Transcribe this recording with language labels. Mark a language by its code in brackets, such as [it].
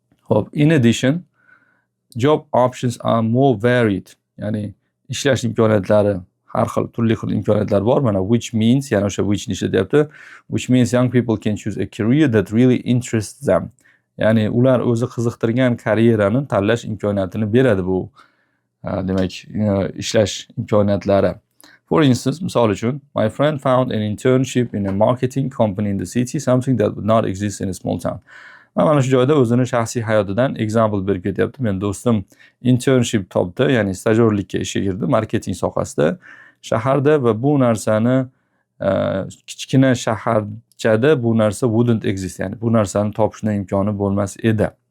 [en] Xo'p, in addition, job options are more varied. [uz] Ya'ni ishlash imkoniyatlari har xil, turli xil imkoniyatlar bor. [en] Mana which means, [uz] ya'ni o'sha which ni ishlatyapti. [en] Which means young people can choose a career that really interests them. [uz] Ya'ni ular o'zi qiziqtirgan karyerani tanlash imkoniyatini beradi bu. Demak, ishlash imkoniyatlari. [en] For instance, [uz] misol uchun, [en] my friend found an internship in a marketing company in the city, something that would not exist in a small town. [uz] Mana shu joyda o'zini shaxsiy hayotidan example berib ketyapti. Men do'stim internship topdi, ya'ni stajyorlikka ishga kirdi marketing sohasida, shaharda, va bu narsani kichkina shaharchada bu narsa [en] wouldn't exist, [uz] ya'ni bu narsani topishning imkoni bo'lmas edi.